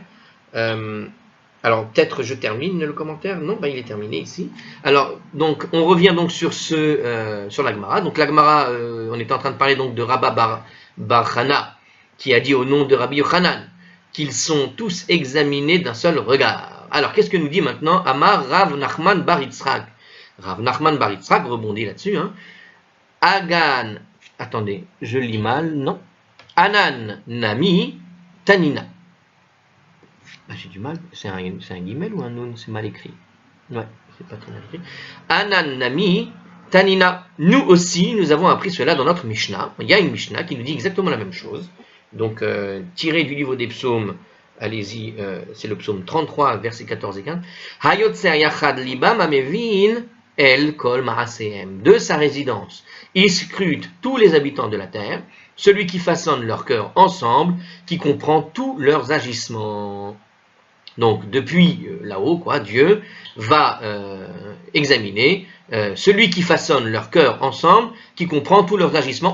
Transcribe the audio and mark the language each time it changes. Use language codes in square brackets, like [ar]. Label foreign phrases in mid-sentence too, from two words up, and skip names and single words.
[fr] Alors peut-être je termine le commentaire. Non, il est terminé ici. Alors donc on revient donc sur la Gemara. Donc la Gemara, on est en train de parler donc de Rabba Bar Chana, qui a dit au nom de Rabbi Yochanan qu'ils sont tous examinés d'un seul regard. Alors, qu'est-ce que nous dit maintenant Amar Rav Nachman Bar Yitzhak? Rav Nachman bar Yitzhak rebondit là-dessus. Hein. Agan, attendez, je lis mal, non. [arc] אנן נמי תנינא. [fr] Ah, j'ai du mal, c'est un guimel ou un nun, c'est mal écrit. Ouais, c'est pas très mal écrit. [arc] אנן נמי תנינא. [fr] Nous aussi, nous avons appris cela dans notre Mishnah. Il y a une Mishnah qui nous dit exactement la même chose. Donc, tiré du livre des psaumes, allez-y, c'est le psaume 33, versets 14 et 15. [he] היוצר יחד לבם המבין אל כל מעשיהם. [fr] De sa résidence, il scrute tous les habitants de la terre, celui qui façonne leur cœur ensemble, qui comprend tous leurs agissements. Donc, depuis là-haut, quoi, Dieu va examiner celui qui façonne leur cœur ensemble, qui comprend tous leurs agissements.